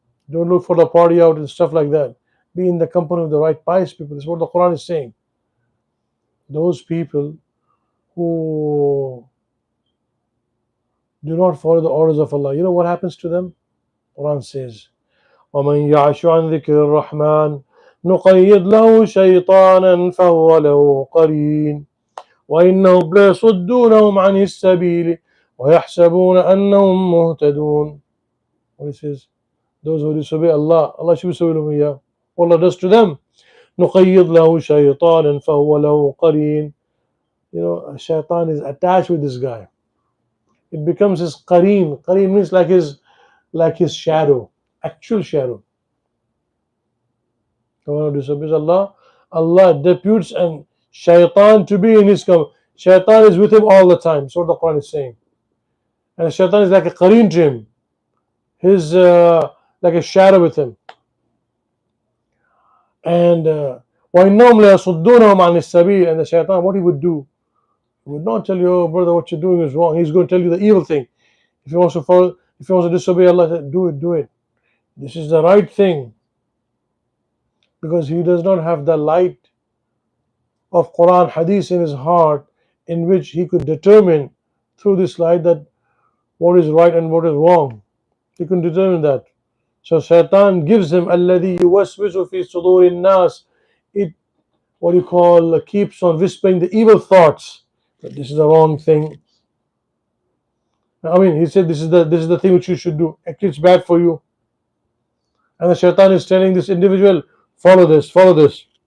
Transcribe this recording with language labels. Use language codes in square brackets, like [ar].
[en] Don't look for the party out and stuff like that. Be in the company of the right pious people. This is what the Quran is saying. Those people who do not follow the orders of Allah, you know what happens to them? Quran says, [ar] وَمَنْ يَعْشُ عَنْ ذِكْرِ الرَّحْمَنِ نُقَيِّضْ لَهُ شَيْطَانًا فَهُوَ لَهُ قَرِينٌ وَإِنَّهُمْ لَيَصُدُّونَهُمْ عَنِ السَّبِيلِ وَيَحْسَبُونَ أَنَّهُمْ مُهْتَدُونَ. [en] What he says? Those who disobey Allah, Allah should be Allah does to them. [ar] نُقَيِّضْ لَهُ شَيْطَانًا فَهُوَ لَهُ قَرِينٌ. [en] You know, shaitan is attached with this guy. It becomes his qareen. Qareen means like his shadow, actual shadow. The one who disobeys Allah, Allah deputes and shaitan to be in his company. Shaitan is with him all the time. So the Quran is saying. And shaitan is like a qareen to him. His like a shadow with him. And [ar] وَإِنَّهُمْ لَيَصُدُّونَهُمْ عَنِ السَّبِيلِ. [en] And the shaitan, what he would do, he would not tell you, oh brother, what you're doing is wrong. He's going to tell you the evil thing. If he wants to follow, if he wants to disobey Allah, do it, do it. This is the right thing. Because he does not have the light of Quran, Hadith in his heart, in which he could determine through this light that what is right and what is wrong. He can determine that. So shaitan gives him [ar] الَّذِي يُوَسْوِسُ فِي صُدُورِ النَّاسِ. [en] It, what you call, keeps on whispering the evil thoughts. That this is the wrong thing. I mean, he said this is the thing which you should do. Actually, it's bad for you. And the shaitan is telling this individual, follow this, follow this.